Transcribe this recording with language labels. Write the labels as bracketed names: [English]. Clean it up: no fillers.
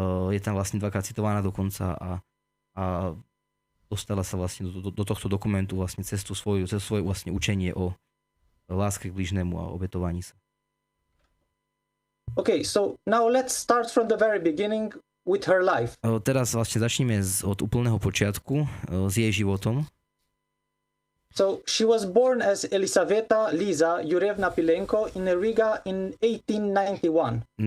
[Slovak] Je tam vlastne 2-krát citovaná dokonca a dostala sa vlastne do tohto dokumentu vlastne cez svoje vlastne učenie o láske k blížnemu a obetovaní sa. [English] Okay, so now let's start from the very beginning with her life. [Slovak] Teraz vlastne začneme od úplného počiatku s jej životom. [English] So she was born as Elisaveta Liza Jurevna Pilenko in Riga in 1891.